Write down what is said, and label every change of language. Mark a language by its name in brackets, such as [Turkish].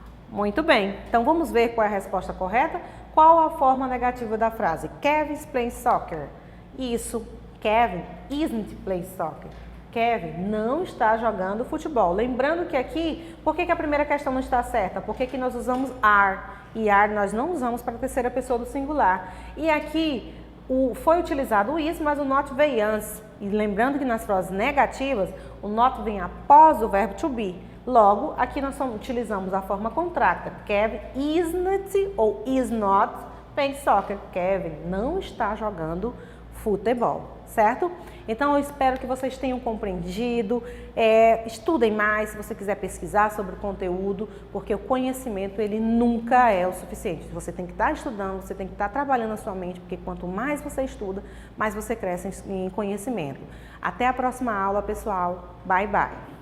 [Portuguese] Muito bem, então vamos ver qual é a resposta correta. Qual a forma negativa da frase? [English] Kevin's playing soccer. Isso, Kevin isn't playing soccer. [Portuguese] Kevin não está jogando futebol. Lembrando que aqui, por que a primeira questão não está certa? Porque nós usamos are, e are nós não usamos para a terceira pessoa do singular. E aqui foi utilizado o is, mas o not veio antes. E lembrando que nas frases negativas, o not vem após o verbo to be. Logo, aqui nós utilizamos a forma contracta. [English] Kevin isn't ou is not playing soccer. [Portuguese] Kevin não está jogando futebol, certo? Então, eu espero que vocês tenham compreendido. Estudem mais se você quiser pesquisar sobre o conteúdo, porque o conhecimento, ele nunca é o suficiente. Você tem que estar estudando, você tem que estar trabalhando a sua mente, porque quanto mais você estuda, mais você cresce em conhecimento. Até a próxima aula, pessoal. [English] Bye, bye.